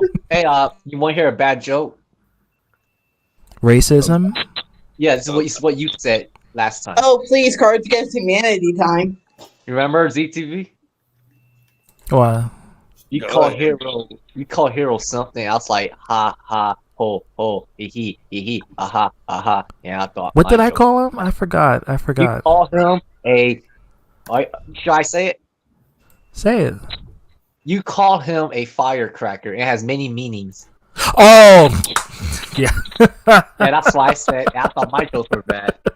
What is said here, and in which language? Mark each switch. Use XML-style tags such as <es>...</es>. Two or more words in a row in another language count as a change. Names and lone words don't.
<en>Hey, you want to hear a bad joke? Racism? Yeah, this is what you said last time. Oh, please, Cards Against Humanity time. You remember ZTV? What? You call hero something. I was like, ha ha ho ho hee hee aha aha. Yeah, I thought. What did I call him? I forgot. You call him a. Should I say it? Say it. You call him a firecracker. It has many meanings. Oh, yeah. Yeah, that's why I said I thought my jokes were bad.</en>